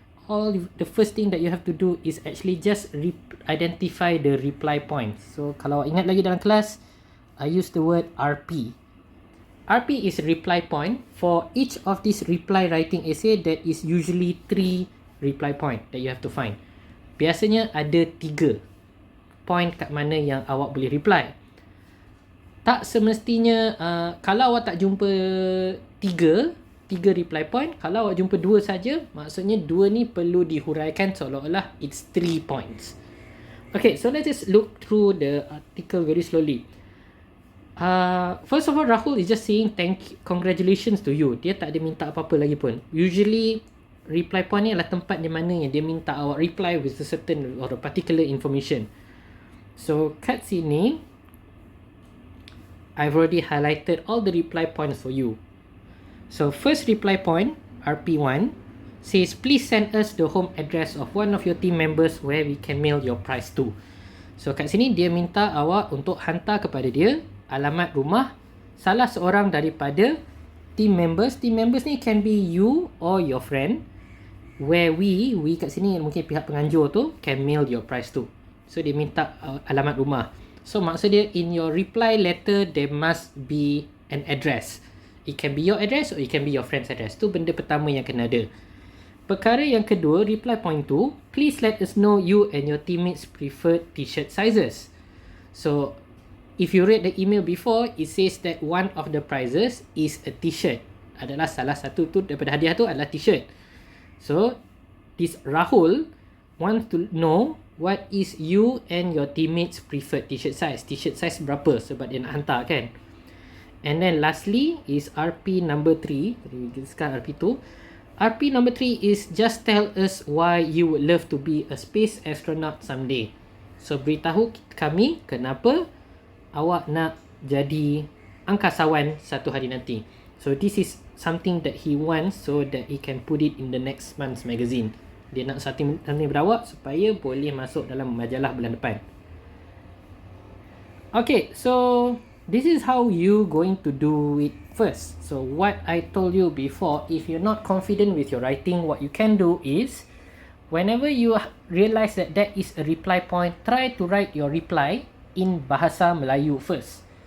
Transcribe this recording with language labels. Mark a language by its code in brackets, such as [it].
[en] The first thing that you have to do is actually just identify the reply points. [ms] So kalau ingat lagi dalam kelas, [en] I use the word RP. RP is reply point. For each of these reply writing essay, there is usually 3 reply point that you have to find. [ms] Biasanya ada 3 point kat mana yang awak boleh reply. Tak semestinya kalau awak tak jumpa 3 reply point, kalau awak jumpa 2 saja, maksudnya 2 ni perlu dihuraikan seolah-olah [en] it's 3 points. Okay, so let's just look through the article very slowly. First of all, Rahul is just saying congratulations to you. [ms] Dia tak ada minta apa-apa lagi pun. Usually reply point ni adalah tempat di mana yang dia minta awak [en] reply with a certain or a particular information. So [ms] kat sini [en] I've already highlighted all the reply points for you. So first reply point, RP1, says please send us the home address of one of your team members where we can mail your prize to. [ms] So kat sini dia minta awak untuk hantar kepada dia alamat rumah salah seorang daripada team members. [en] Team members ni can be you or your friend, where we [ms] kat sini mungkin pihak penganjur tu [en] can mail your prize to. [ms] So dia minta alamat rumah. So maksud dia [en] in your reply letter there must be an address. It can be your address or it can be your friend's address. [ms] Tu benda pertama yang kena ada. Perkara yang kedua, [en] reply point 2, please let us know you and your teammates preferred t-shirt sizes. So if you read the email before, it says that one of the prizes is a t-shirt. [ms] Adalah salah satu tu daripada hadiah tu adalah t-shirt. [en] So this Rahul wants to know what is you and your teammates preferred t-shirt size. T-shirt size [ms] berapa sebab dia nak hantar kan. [en] And then lastly is RP number 3. Sekarang RP 2. RP number 3 is just tell us why you would love to be a space astronaut someday. [ms] So beritahu kami kenapa awak nak jadi angkasawan satu hari nanti. [en] So this is something that he wants so that he can put it in the next month's magazine. [ms] Dia nak something berawak supaya boleh masuk dalam majalah bulan depan. [en] Okay, so this is how you going to do it first. So what I told you before, if you're not confident with your writing, what you can do is whenever you realize that that is a reply point, try to write your reply in Bahasa Melayu first.